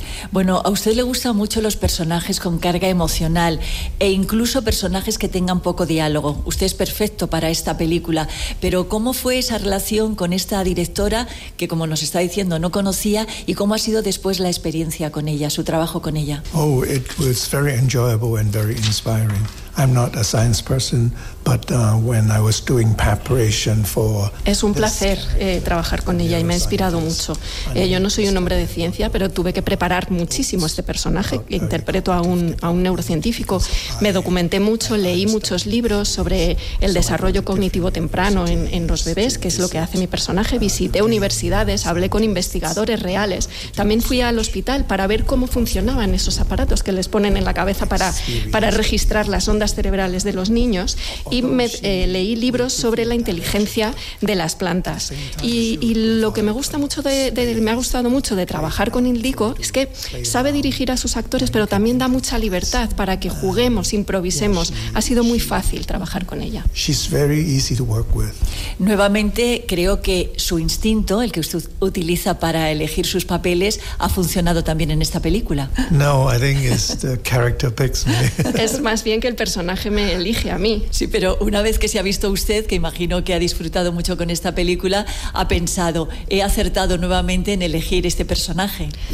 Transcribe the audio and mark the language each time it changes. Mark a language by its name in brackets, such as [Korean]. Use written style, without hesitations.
[Spanish] Bueno, a usted le gustan mucho los personajes con carga emocional e incluso personajes que tengan poco diálogo. Usted es perfecto para esta película, pero ¿cómo fue esa relación con esta directora que, como nos está diciendo, no conocía, y cómo ha sido después la experiencia con ella, su trabajo con ella? [English] Oh, it was very enjoyable and very inspiring. I'm not a science person, but when I was doing preparation for... [Spanish] Es un placer trabajar con ella y me ha inspirado mucho. Yo no soy un hombre de ciencia, pero tuve que preparar crear muchísimo este personaje. Interpreto a un neurocientífico. Me documenté mucho, leí muchos libros sobre el desarrollo cognitivo temprano en los bebés, que es lo que hace mi personaje. Visité universidades, hablé con investigadores reales. También fui al hospital para ver cómo funcionaban esos aparatos que les ponen en la cabeza para registrar las ondas cerebrales de los niños. Y leí libros sobre la inteligencia de las plantas. Y lo que me gusta mucho me ha gustado mucho de trabajar con Ildiko es que sabe dirigir a sus actores, pero también da mucha libertad para que juguemos, improvisemos. Ha sido muy fácil trabajar con ella. [English] She's very easy to work with. [Spanish] Nuevamente, creo que su instinto, el que usted utiliza para elegir sus papeles, ha funcionado también en esta película. [English] No, I think it's the character picks me. [Spanish] Es más bien que el personaje me elige a mí. Sí, pero una vez que se ha visto usted, que imagino que ha disfrutado mucho con esta película, ha pensado, he acertado nuevamente en elegir este personaje.